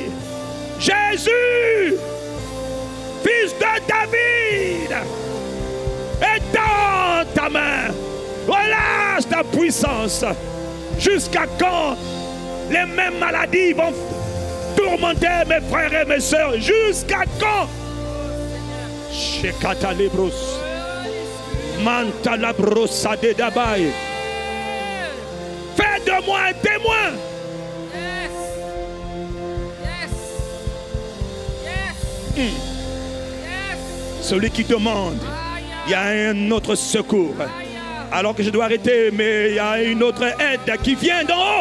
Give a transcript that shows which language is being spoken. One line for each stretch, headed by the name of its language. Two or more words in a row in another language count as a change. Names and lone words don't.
French: Jésus, fils de David, étends ta main, relâche ta puissance. Jusqu'à quand les mêmes maladies vont tourmenter mes frères et mes sœurs? Jusqu'à quand? Shekata lebros, manta la brossa de dabaye. Fais de moi un témoin. Celui qui demande, il y a un autre secours. Alors que je dois arrêter, mais il y a une autre aide qui vient d'en haut.